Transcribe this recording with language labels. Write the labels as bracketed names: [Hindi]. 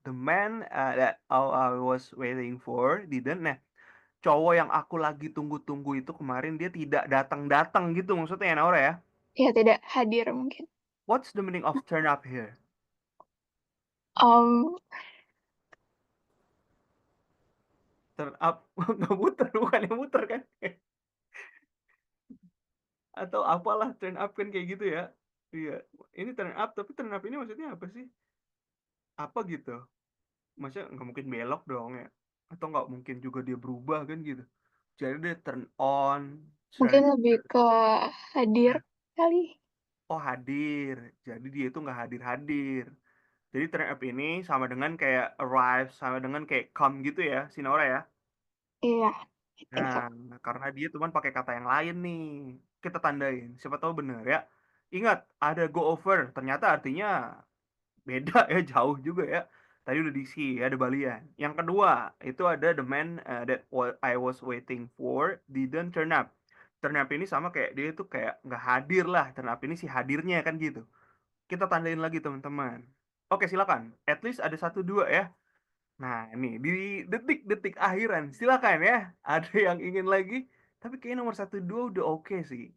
[English] The man that I was waiting for didn't. [Indonesian] Nah, cowok yang aku lagi tunggu-tunggu itu kemarin dia tidak datang-datang gitu maksudnya ya Naura ya. Ya, tidak hadir mungkin. [English] What's the meaning of turn up here? Um, [Indonesian] Turn up nggak muter, bukan yang muter kan? Atau apalah turn up kan kayak gitu ya. Iya, ini turn up tapi turn up ini maksudnya apa sih? Apa gitu? Maksudnya nggak mungkin belok dong ya? Atau nggak mungkin juga dia berubah kan gitu? Jadi dia turn on, mungkin [English] turn. [Indonesian] lebih ke hadir kali. Oh hadir, jadi dia itu nggak hadir-hadir. Jadi turn up ini sama dengan kayak arrive, sama dengan kayak come gitu ya, si Naura ya. Iya, [English] I think so. [Indonesian] Nah, karena dia cuman pakai kata yang lain nih. Kita tandain, siapa tahu bener ya. Ingat, ada go over, ternyata artinya beda ya, jauh juga ya. Tadi udah diisi, ada balian. Yang kedua, itu ada [English] the man that I was waiting for didn't turn up. [Indonesian] Turn up ini sama kayak dia itu kayak nggak hadir lah. Turn up ini si hadirnya kan gitu. Kita tandain lagi teman-teman. Oke, silakan. At least ada satu dua ya. Nah, ini di detik-detik akhiran, silakan ya. Ada yang ingin lagi? Tapi kayaknya nomor satu dua udah oke sih.